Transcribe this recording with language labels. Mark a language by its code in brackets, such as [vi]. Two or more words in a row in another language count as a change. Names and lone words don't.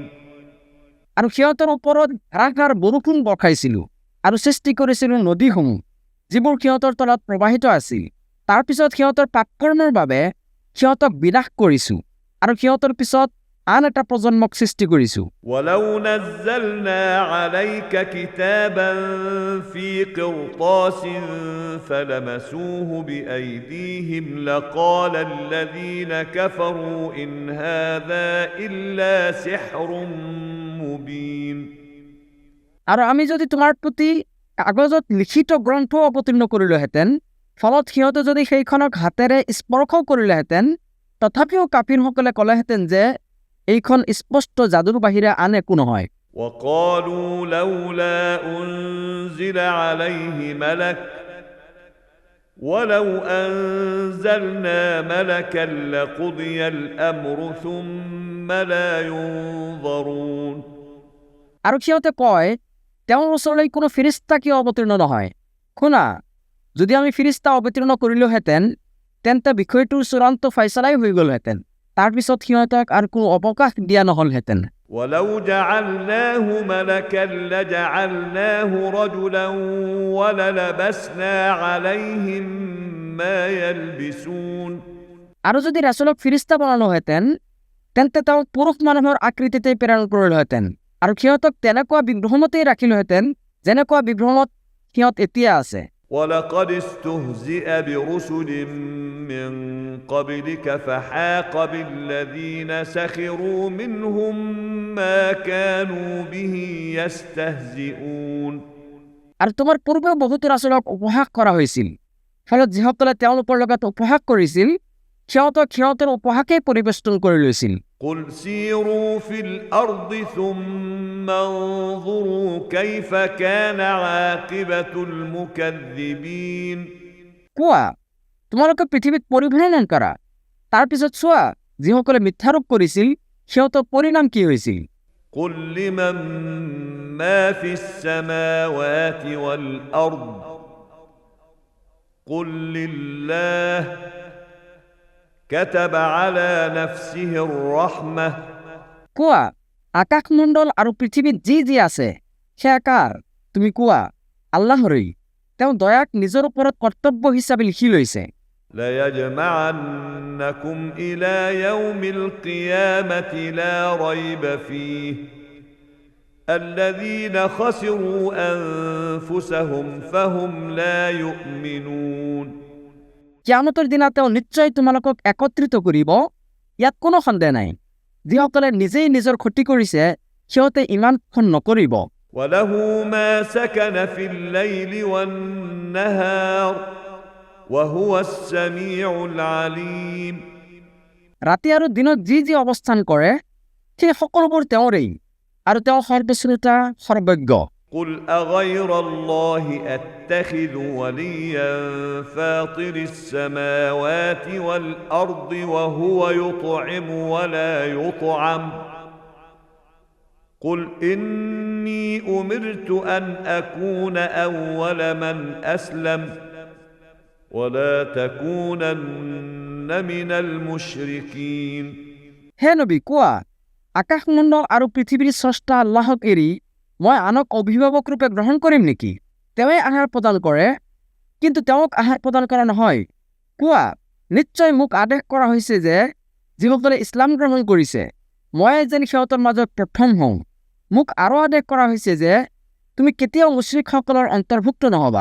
[as] আৰু সিহঁতৰ ওপৰত ধাৰাসাৰ বৰষুণ বৰ্ষাইছিলোঁ আৰু সৃষ্টি কৰিছিলোঁ নদীসমূহ যিবোৰ সিহঁতৰ তলত প্ৰবাহিত আছিল। তাৰ পিছত সিহঁতৰ পাপকৰ্মৰ বাবে সিহঁতক বিনাশ কৰিছোঁ আৰু সিহঁতৰ পিছত আন এটা প্ৰজন্মক সৃষ্টি কৰিছোঁ। [ar] ولو نزلنا عليك كتابا في قرطاس فلمسوه بأيديهم لقال الذين كفروا إن هذا إلا سحر মুবিন। [as] আৰু আমি যদি তোমাৰ প্ৰতি কাগজত লিখিত গ্ৰন্থ অৱতীৰ্ণ কৰিলোহেঁতেন, ফলত সিহঁতে যদি সেইখনক হাতেৰে স্পৰ্শ কৰিলেহেঁতেন, তথাপিও কাফিৰসকলে ক'লেহেঁতেন যে এইখন স্পষ্ট যাদুৰ বাহিৰে আন একো নহয়। [ar] وقالوا لولا أنزل عليه ملك ولو أنزلنا ملكا لقضي الأمر ثم لا ينظرون। [as] আৰু সিহঁতে কয় তেওঁৰ ওচৰলৈ কোনো ফিৰিস্তা কিয় অৱতীৰ্ণ নহয়? শুনা, যদি আমি ফিৰিস্তা অৱতীৰ্ণ কৰিলোহেঁতেন তেন্তে বিষয়টোৰ চূড়ান্ত ফয়ছলাই হৈ গ'লহেঁতেন। তাৰ পিছত সিহঁতক আৰু কোনো অৱকাশ দিয়া নহলহেঁতেন। [ar] ولو جعلناه ملكا لجعلناه رجلا وللبسنا عليهم ما يلبسون। [as] আৰু যদি ৰাছুলক ফিৰিস্তা বনালোহেঁতেন তেন্তে তেওঁ পুৰুষ মানুহৰ আকৃতিতেই প্ৰেৰণ কৰিলোহেঁতেন আৰু সিহঁতক তেনেকুৱা বিভ্ৰমতেই ৰাখিলোহেঁতেন যেনেকুৱা বিভ্ৰমত সিহঁত এতিয়া আছে। [ar] ولقد استهزئ برسل من قبلك فحاق بالذين سخروا منهم ما كانوا به يستهزئون। [as] আৰু তোমাৰ পূৰ্বেও বহুতো ৰাসূলক উপহাস কৰা হৈছিল ফলত যিসকলে তেওঁলোকৰ লগত উপহাস কৰিছিল সিহঁতৰ উপহাসেই পৰিবেষ্টন কৰি লৈছিল [ar] قل سيروا في الأرض ثم انظروا كيف كان عاقبة المكذبين [as] কোৱা তোমালোকে পৃথিৱীত পৰিভ্ৰমণ কৰা তাৰপিছত চোৱা যিসকলে মিথ্যাৰোপ কৰিছিল সিহঁতৰ পৰিণাম কি হৈছিল [ar] قل لمن ما في السماوات والأرض قل لله كتب على نفسه الرحمة [as] কোৱা আকাশমণ্ডল আৰু পৃথিৱীত যি আছে সেয়া কাৰ তুমি কোৱা আল্লাহৰেই তেওঁ দয়াক নিজৰ ওপৰত কৰ্তব্য হিচাপে লিখি লৈছে [ar] ليجمعنكم إلى يوم القيامة لا ريب فيه الذين خسروا أنفسهم فهم لا يؤمنون [as] কিয়ামতৰ দিনা তেওঁ নিশ্চয় তোমালোকক একত্ৰিত কৰিব ইয়াত কোনো সন্দেহ নাই যিসকলে নিজেই নিজৰ ক্ষতি কৰিছে সিহঁতে ইমানখন নকৰিব [ar] وله ما سكن في الليل والنهار وهو السميع العليم [as] ৰাতি আৰু দিনত যি অৱস্থান কৰে সেই সকলোবোৰ তেওঁৰেই আৰু তেওঁ সৰ্বশ্ৰোতা সৰ্বজ্ঞ [ar] قل أغير الله أتخذ وليا فاطر السماوات والأرض وهو يطعم ولا يطعم قل إني أمرت أن أكون أول من أسلم ولا تكونن من المشركين [as] হে নবী কোৱা আকাশমণ্ডল আৰু পৃথিৱীৰ স্ৰষ্টা আল্লাহক এৰি মই আনক অভিভাৱক ৰূপে গ্ৰহণ কৰিম নেকি তেওঁৱে আহাৰ প্ৰদান কৰে কিন্তু তেওঁক আহাৰ প্ৰদান কৰা নহয় কোৱা নিশ্চয় মোক আদেশ কৰা হৈছে যে যিসকলে ইছলাম গ্ৰহণ কৰিছে মই যেন সিহঁতৰ মাজত প্ৰথম হওঁ মোক আৰু আদেশ কৰা হৈছে যে তুমি কেতিয়াও মুশ্ৰিকসকলৰ অন্তৰ্ভুক্ত নহবা